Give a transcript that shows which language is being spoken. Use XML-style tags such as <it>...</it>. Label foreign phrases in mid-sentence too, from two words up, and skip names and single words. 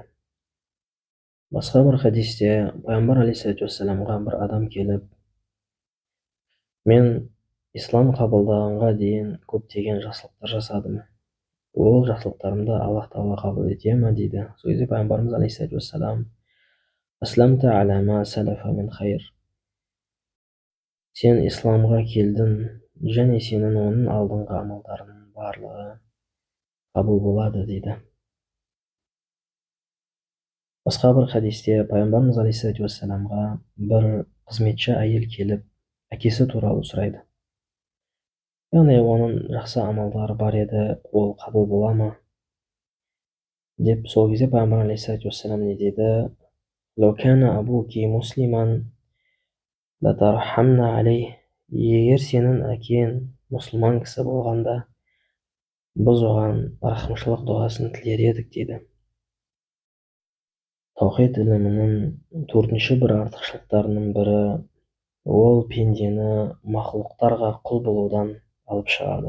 <kk>Басқа бір хадисте пайғамбар</kk> <ar>عليه الصلاة والسلام</ar> <kk>бір адам келіп: мен ислам қабылдағанға дейін көптеген жақсылықтар жасадым. Ол жақсылықтарымды Аллах тағала қабыл ете ме дейді. Сол кезде пайғамбарымыз</kk> <ar>عليه الصلاة والسلام أسلمت على ما سلف من خير.</ar> <kk>Сен исламға келдің, және сенің оның алдыңғы амалдарының барлығы қабыл болады дейді. Басқа бір хадисте пайғамбарымыз</kk> <ar>عليه الصلاة والسلام</ar> <kk>бір қызметші әйел келіп, әкесі туралы сұрайды. Яғни оның жақсы амалдары бар еді, ол қабыл бола ма деп. Сол кезде пайғамбар</kk> <ar>عليه الصلاة والسلام</ar> <kk>не дейді?</kk> <ar>لو كان أبوك مسلما لترحمنا عليه.</ar> <kk>Егер сенің әкең мұсылман кісі болғанда, біз оған рахымшылық дұғасын тілер едік дейді. Таухид ілімінің төртінші бір артықшылықтарының бірі, ол пендені мақлұқтарға құл болудан алып шығады.</kk>